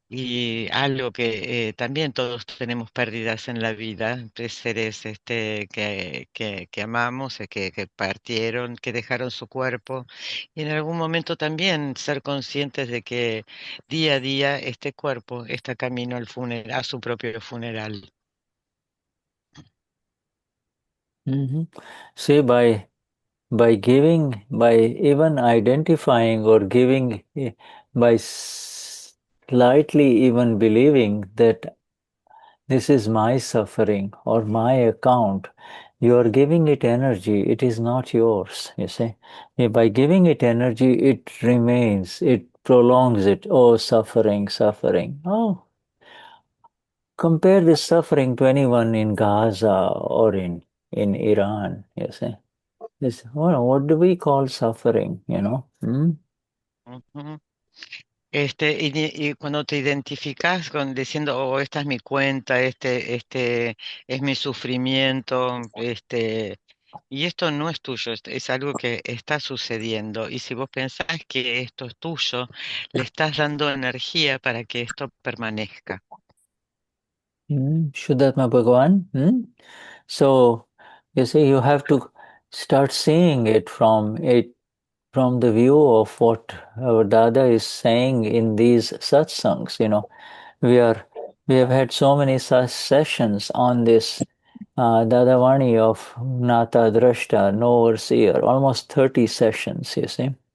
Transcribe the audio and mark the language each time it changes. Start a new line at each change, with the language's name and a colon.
Spanish: Y algo que también todos tenemos pérdidas en la vida, de seres que amamos, que partieron, que dejaron su cuerpo, y en algún momento también ser conscientes de que día a día este cuerpo está camino a su propio funeral. Mhm.
English: See, by giving, by even identifying or giving, by slightly even believing that this is my suffering or my account, you are giving it energy. It is not yours, you see. By giving it energy, it remains, it prolongs it. Oh, suffering, suffering. Oh, compare this suffering to anyone in Gaza or in Iran, you see. Well, what do we call suffering, you know? Hmm? Ujú.
Spanish: Y cuando te identificas con diciendo, oh, esta es mi cuenta, este es mi sufrimiento, y esto no es tuyo, es algo que está sucediendo. Y si vos pensás que esto es tuyo, le estás dando energía para que esto permanezca. Shuddhatma Bhagavan.
English: So, you see, you have to start seeing it from the view of what our Dada is saying in these satsangs. You know, we have had so many such sessions on this Dadavani of Gnata-Drashta, Knower-Seer, almost 30 sessions, you see.